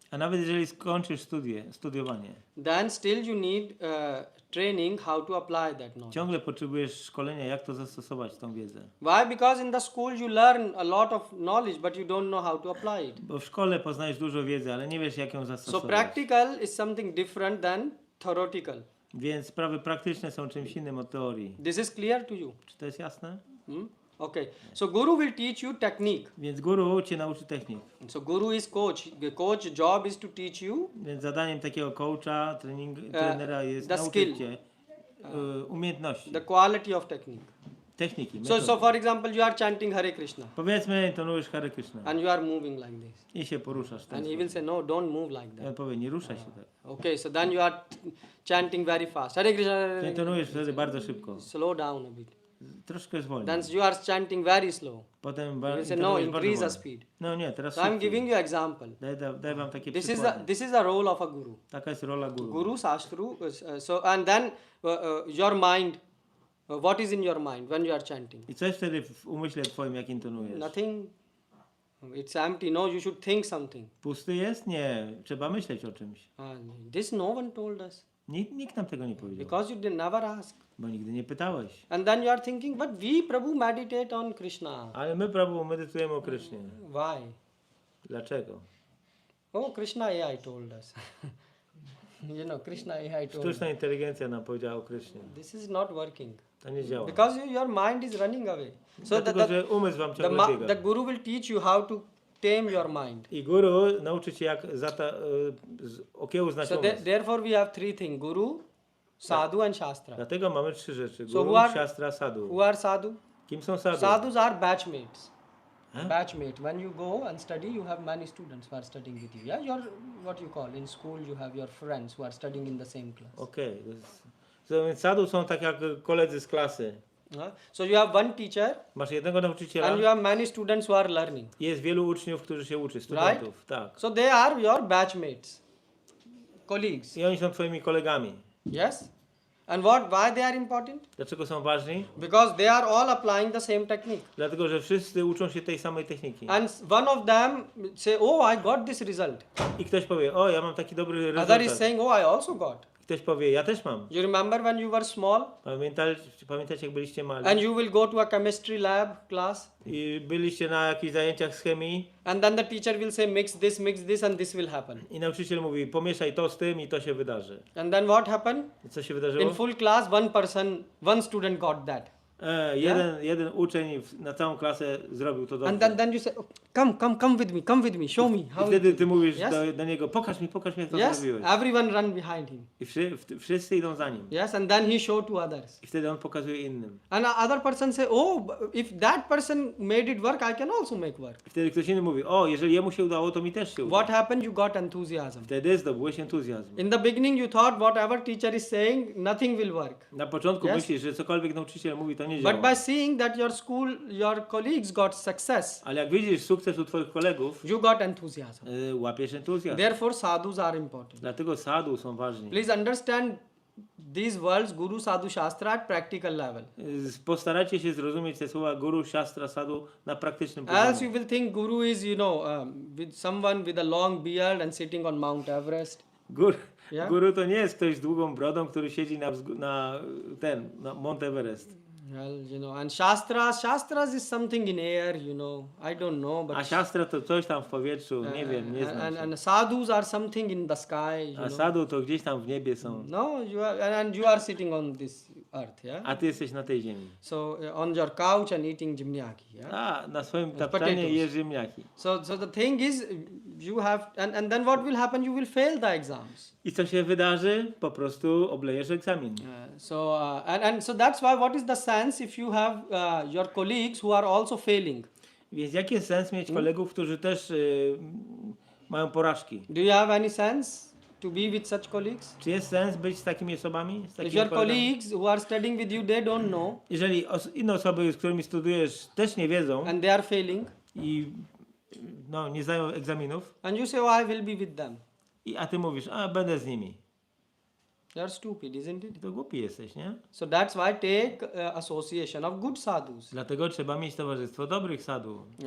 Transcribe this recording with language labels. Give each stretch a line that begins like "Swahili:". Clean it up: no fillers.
Polish: A nawet jeżeli skończysz studiowanie,
English: then still you need training how to apply that knowledge.
Polish: ciągle potrzebujesz szkolenia, jak to zastosować, tą wiedzę.
English: Why? Because in the school you learn a lot of knowledge, but you don't know how to apply it.
Polish: Bo w szkole poznajesz dużo wiedzy, ale nie wiesz, jak ją
English: So
Polish: zastosować.
English: practical is something different than theoretical.
Polish: Więc sprawy praktyczne są czymś innym od teorii.
English: This is clear to you?
Polish: Czy to jest jasne?
English: Okay. So Guru will teach you technique.
Polish: Więc guru cię nauczy technik.
English: So Guru is coach. The coach job is to teach you
Polish: Więc zadaniem takiego coacha, trenera jest
English: the
Polish: nauczyć
English: skill.
Polish: cię umiejętności,
English: the quality of technique.
Polish: techniki,
English: So
Polish: metody.
English: for example, you are chanting Hare Krishna
Polish: Powiedzmy, intonujesz Hare Krishna
English: and you are moving like this.
Polish: i się poruszasz. w ten
English: And he
Polish: sposób.
English: will say, no, don't move like
Polish: I on
English: that.
Polish: powie, nie ruszaj się tak.
English: Okay, so then you are chanting very fast.
Sanskrit: Hare Krishna, Hare Krishna.
Polish: Intonujesz wtedy bardzo szybko.
English: Slow down a bit.
Polish: Troszkę zwolnij.
English: Then you are chanting very slow.
Polish: Potem
English: You will say, no,
Polish: intonujesz bardzo
English: increase the
Polish: wolno.
English: speed.
Polish: No nie, teraz
English: So I'm
Polish: szybciej.
English: giving you example.
Polish: Daj wam takie
English: This
Polish: przykłady.
English: is the role of a guru.
Polish: Taka jest rola guru.
English: Guru Shastru. So and then your mind. What is in your mind when you are chanting?
Polish: I co jest wtedy w umyśle twoim, jak intonujesz?
English: Nothing. It's empty. No, you should think something.
Polish: Pusty jest? Nie. Trzeba myśleć o czymś.
English: This no one told us
Polish: Nikt nam tego nie powiedział.
English: because you did never ask.
Polish: Bo nigdy nie pytałeś.
English: And then you are thinking, but we Prabhu meditate on Krishna.
Polish: Ale my, Prabhu, medytujemy o Krysznie.
English: Why?
Polish: Dlaczego?
English: Oh, Krishna AI told us. Krishna AI told us.
Polish: Sztuczna inteligencja nam powiedziała o Krysznie.
English: This is not working.
Polish: To nie działa.
English: Because your mind is running away. So
Polish: Dlatego, że umysł wam ciągle
English: the
Polish: biega.
English: Guru will teach you how to tame your mind.
Polish: I guru nauczy cię, jak okiełznać
English: So
Polish: umysł.
English: therefore we have three things: Guru, Sadhu and Shastra.
Polish: Dlatego mamy 3 rzeczy.
English: So
Polish: Guru, Shastra, Sadhu.
English: Who are Sadhu?
Polish: Kim są sadhu?
English: Sadhus are batchmates. Huh? Batchmate. When you go and study, you have many students who are studying with you. Yeah, you're what you call in school. You have your friends who are studying in the same class.
Polish: Okej. So, więc sadhu są tak jak koledzy z klasy.
English: So you have one teacher
Polish: Masz jednego nauczyciela.
English: and you have many students who are learning.
Polish: Jest wielu uczniów, którzy się uczy, studentów. Tak.
English: So they are your batchmates, colleagues.
Polish: I oni są twoimi kolegami.
English: Yes. And why they are important?
Polish: Dlaczego są ważni?
English: Because they are all applying the same technique.
Polish: Dlatego, że wszyscy uczą się tej samej techniki.
English: And one of them say, oh, I got this result.
Polish: I ktoś powie, o, ja mam taki dobry
English: Other is
Polish: rezultat.
English: saying, oh, I also got.
Polish: Ktoś powie, ja też mam.
English: You remember when you were small
Polish: Pamiętacie, jak byliście mali?
English: and you will go to a chemistry lab class
Polish: I byliście na jakichś zajęciach z chemii
English: and then the teacher will say mix this and this will happen.
Polish: i nauczyciel mówi, pomieszaj to z tym i to się wydarzy.
English: And then what happened?
Polish: I co się
English: In
Polish: wydarzyło?
English: full class, one student got that.
Polish: Jeden uczeń na całą klasę zrobił to
English: And
Polish: dobrze.
English: then you say, oh, come with me, show me
Polish: I
English: how.
Polish: wtedy ty mówisz
English: Yes?
Polish: do niego, pokaż mi, jak to
English: Yes,
Polish: zrobiłeś.
English: everyone run behind him.
Polish: I wszyscy idą za nim.
English: Yes, and then he showed to others.
Polish: I wtedy on pokazuje innym.
English: And other person say, oh, if that person made it work, I can also make work.
Polish: I wtedy ktoś inny mówi, o, jeżeli jemu się udało, to mi też się uda.
English: What happened? You got enthusiasm.
Polish: Wtedy zdobyłeś entuzjazm.
English: In the beginning, you thought whatever teacher is saying, nothing will work.
Polish: Na początku
English: Yes?
Polish: myślisz, że cokolwiek nauczyciel mówi, to nie
English: But
Polish: działa.
English: by seeing that your school, your colleagues got success,
Polish: Ale jak widzisz sukces u twoich kolegów,
English: you got enthusiasm.
Polish: łapiesz entuzjazm.
English: Therefore, sadhus are important.
Polish: Dlatego sadhu są ważni.
English: Please understand these words, Guru, Sadhu, Shastra at practical level.
Polish: Postarajcie się zrozumieć te słowa guru, shastra, sadhu na praktycznym
English: Else you
Polish: poziomie.
English: will think Guru is, with someone with a long beard and sitting on Mount Everest.
Polish: Guru to nie jest ktoś z długą brodą, który siedzi na Mount Everest.
English: Well, and Shastras is something in air, I don't know, but
Polish: A siastra to coś tam w powietrzu, nie wiem, nie znam się.
English: and sadhus are something in the sky,
Polish: A sadhu to gdzieś tam w niebie są.
English: No, you are, and you are sitting on this earth, yeah.
Polish: A ty jesteś na tej ziemi.
English: So on your couch and eating jimnyaki, yeah.
Polish: A na swoim
English: Potatoes.
Polish: tapczanie jesz ziemniaki.
English: So the thing is, you have, and then what will happen? You will fail the exams.
Polish: I co się wydarzy? Po prostu oblejesz egzamin.
English: And so that's why. What is the sense if you have your colleagues who are also failing?
Polish: Więc jaki jest sens mieć kolegów, którzy też mają porażki?
English: Do you have any sense to be with such colleagues?
Polish: Czy jest sens być z takimi osobami? Z
English: If
Polish: takimi
English: your
Polish: kolegami?
English: colleagues who are studying with you, they don't know,
Polish: Jeżeli inne osoby, z którymi studujesz, też nie wiedzą
English: and they are failing,
Polish: i nie zdają egzaminów,
English: and you say, "Oh, I will be with them."
Polish: a ty mówisz, a będę z nimi.
English: You are stupid, isn't it?
Polish: To głupi jesteś, nie?
English: So that's why take association of good sadhus.
Polish: Dlatego trzeba mieć towarzystwo dobrych sadhu.